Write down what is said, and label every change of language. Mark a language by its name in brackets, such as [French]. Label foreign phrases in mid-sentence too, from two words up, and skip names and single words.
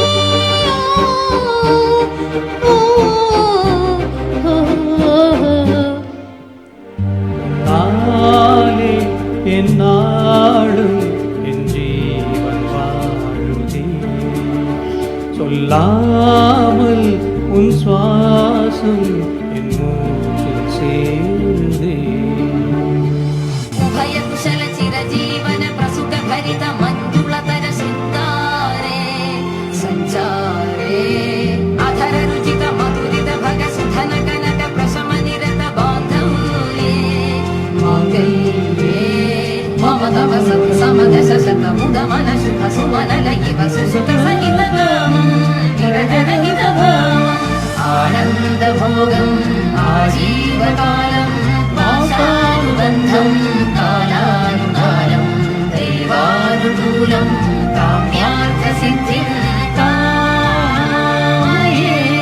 [Tamil] நாளே என் நாளும் என் ஜீவன் வாழுதே. சொல்லாமல் உன் சுவாசம் என் மூச்சில் சேருதே. [Sanskrit] उभय कुशल चिरजीवन प्रसुत भरित मंजुलतर सितारे संचारे अधर रुचित मधुरित भग सुधन कनक प्रशम निरत बांधव्ये मांगल्ये मम तव सत समद शत मुद मन शुभ सुमन लयिव सुसुत सहित विरजनहित आनंद भोगम आजीवकालम पाशानुबन्धं कालानुकालं दैवानुकूलं काम्यार्थसिद्धिं कामये.